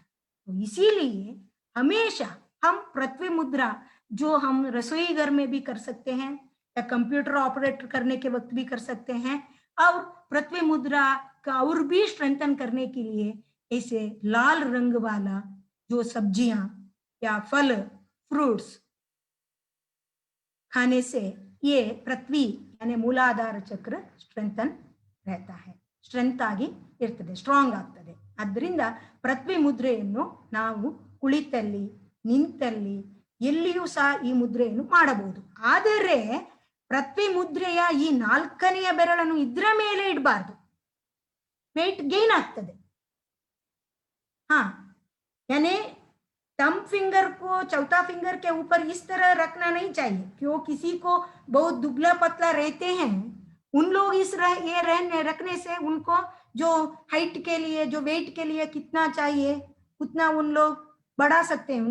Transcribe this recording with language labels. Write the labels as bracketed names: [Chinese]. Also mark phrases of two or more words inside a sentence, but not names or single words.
[Hindi] तो इसीलिए हमेशा हम पृथ्वी मुद्रा जो हम रसोई घर में भी कर सकते हैं या [English] computer operate [Hindi] करने के वक्त भी कर सकते हैं, और पृथ्वी मुद्रा का और भी स्ट्रेंथन करने के लिए ऐसे लाल रंग वाला जो सब्जियां या फल फ्रूट्स खाने से ये पृथ्वी यानी मूलाधार चक्र स्ट्रेंथन रहता है, [Kannada] ಸ್ಟ್ರೆಂತ್ ಆಗಿ ಇರ್ತದೆ, ಸ್ಟ್ರಾಂಗ್ ಆಗ್ತದೆ. ಅದರಿಂದ ಪೃಥ್ವಿ ಮುದ್ರೆಯನ್ನು ನಾವು ಕುಳಿತಲ್ಲಿ ನಿಂತಲ್ಲಿ ಎಲ್ಲಿಯೂ ಸಹ ಈ ಮುದ್ರೆಯನ್ನು ಮಾಡಬಹುದು. ಆದರೆ ಪೃಥ್ವಿ ಮುದ್ರೆಯ ಈ 4ನೆಯ ಬೆರಳನ್ನು ಇದ್ರ ಮೇಲೆ ಇಡಬಾರ್ದು, [English] weight gain [Kannada] ಆಗ್ತದೆ. [Hindi] यानी [English] thumb finger [Hindi] को चौथा फिंगर के ऊपर इस तरह रखना नहीं चाहिए. क्यों किसी को बहुत दुबला पतला रहते हैं, उन लोग ये रखने से उनको जो हाइट के लिए जो वेट के लिए कितना चाहिए उतना उन लोग बढ़ा सकते हैं.